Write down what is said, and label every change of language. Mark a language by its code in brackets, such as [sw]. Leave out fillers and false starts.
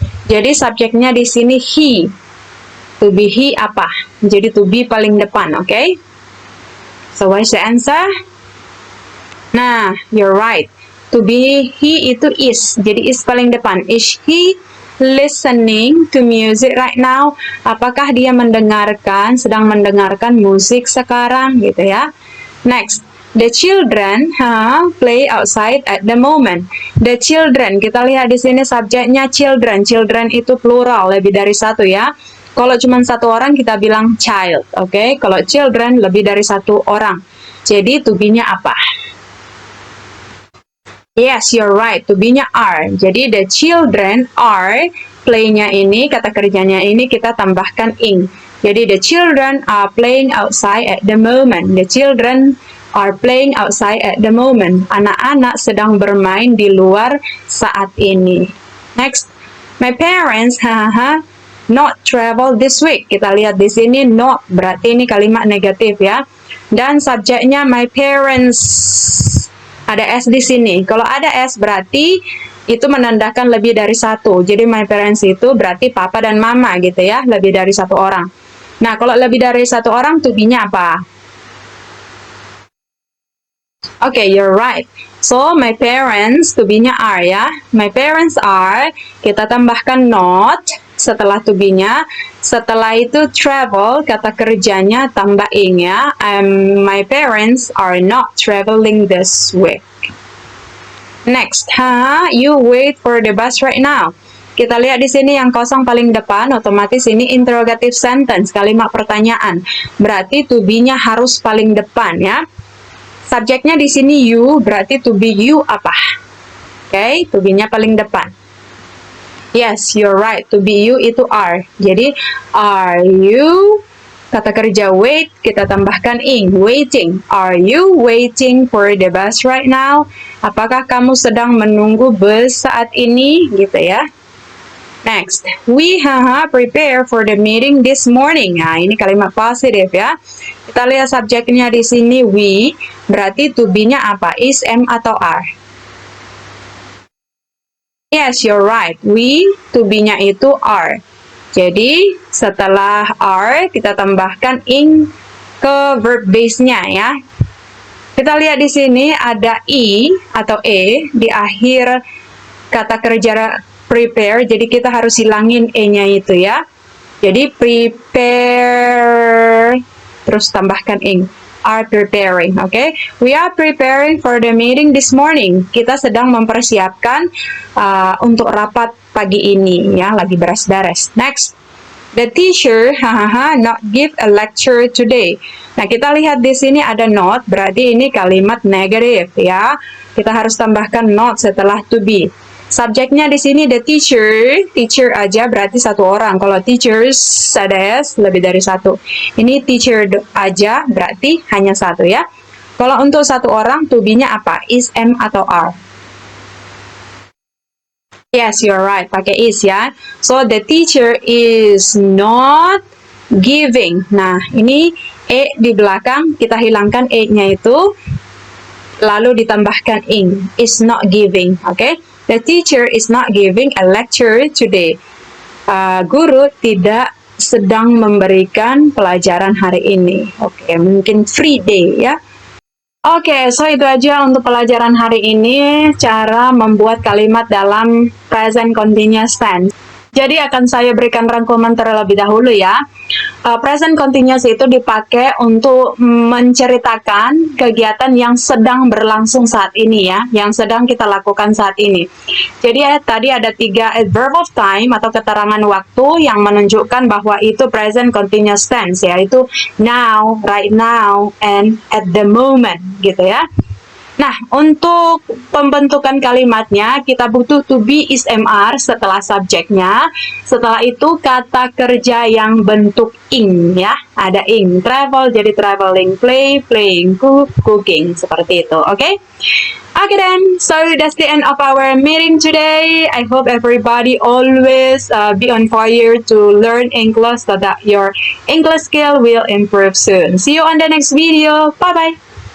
[id] Jadi subjeknya di sini he. To be he apa? Jadi to be paling depan, oke? Okay? [en] So what's the answer? [id] Nah, [en] you're right. [id] To be he itu is. Jadi is paling depan. [en] Is he listening to music right now? [id] Apakah dia sedang mendengarkan musik sekarang gitu ya. [en] Next, the children play outside at the moment. [id] The children, kita lihat di sini subjeknya children. Children itu plural, lebih dari satu ya. Kalau cuma satu orang kita bilang child, oke? Okay? Kalau children lebih dari satu orang. Jadi to be-nya apa? [en] Yes, you're right. [id] To be-nya are. Jadi the children are, play-nya ini, kata kerjanya ini kita tambahkan ing. [en] Jadi the children are playing outside at the moment. The children are playing outside at the moment. [id] Anak-anak sedang bermain di luar saat ini. [en] Next, my parents not travel this week. [id] Kita lihat di sini not, berarti ini kalimat negatif ya. Dan subjeknya my parents. Ada S di sini. Kalau ada S berarti itu menandakan lebih dari satu. Jadi my parents itu berarti papa dan mama gitu ya. Lebih dari satu orang. Nah, kalau lebih dari satu orang to be-nya apa? [en] Okay, you're right. [id] So, my parents to be-nya are ya. My parents are, kita tambahkan not setelah to be-nya. Setelah itu travel, kata kerjanya tambah ing ya. [en] My parents are not traveling this week. Next, you wait for the bus right now. [id] Kita lihat di sini yang kosong paling depan, otomatis ini interrogative sentence, kalimat pertanyaan. Berarti to be-nya harus paling depan ya. Subjeknya di sini you, berarti to be you apa? Okay, to be-nya paling depan. [en] Yes, you're right. [id] To be you itu are. Jadi, are you, kata kerja wait, kita tambahkan ing, waiting. [en] Are you waiting for the bus right now? [id] Apakah kamu sedang menunggu bus saat ini? Gitu ya. [en] Next, we prepare for the meeting this morning. [id] Nah, ini kalimat positif ya. Kita lihat subjeknya di sini we, berarti to be-nya apa? Is, am, atau are? [en] Yes, you're right. [id] We, to be-nya itu are. Jadi, setelah are, kita tambahkan ing ke verb base-nya ya. Kita lihat di sini ada i atau e di akhir kata kerja prepare. Jadi, kita harus hilangin e-nya itu ya. Jadi, prepare, terus tambahkan ing. [en] are preparing. Okay, we are preparing for the meeting this morning. [id] Kita sedang mempersiapkan untuk rapat pagi ini, ya, lagi beres-beres. Next, the teacher not give a lecture today. Nah, kita lihat di sini ada not, berarti ini kalimat negatif, ya. Kita harus tambahkan not setelah to be. Subjeknya di sini the teacher aja berarti satu orang. Kalau teachers ada s lebih dari satu. Ini teacher aja berarti hanya satu, ya. Kalau untuk satu orang to be-nya apa? Is, am atau are? [en] Yes, you're right. [id] Pakai is, ya. [en] So the teacher is not giving. [id] Nah, ini e di belakang kita hilangkan e-nya itu, lalu ditambahkan in. [en] Is not giving. Okay? The teacher is not giving a lecture today. [id] Guru tidak sedang memberikan pelajaran hari ini. Oke, mungkin free day, ya. Oke, so itu aja untuk pelajaran hari ini, cara membuat kalimat dalam present continuous tense. Jadi akan saya berikan rangkuman terlebih dahulu, ya. Present continuous itu dipakai untuk menceritakan kegiatan yang sedang berlangsung saat ini, ya, yang sedang kita lakukan saat ini. Jadi tadi ada 3 adverb of time atau keterangan waktu yang menunjukkan bahwa itu present continuous tense, yaitu now, right now, and at the moment, gitu, ya. Nah, untuk pembentukan kalimatnya, kita butuh to be, is, am, are setelah subjeknya. Setelah itu, kata kerja yang bentuk ing, ya. Ada ing. Travel jadi traveling, play, playing, cook, cooking. Seperti itu, oke? [en] Okay then, so that's the end of our meeting today. I hope everybody always be on fire to learn English so that your English skill will improve soon. See you on the next video. Bye-bye.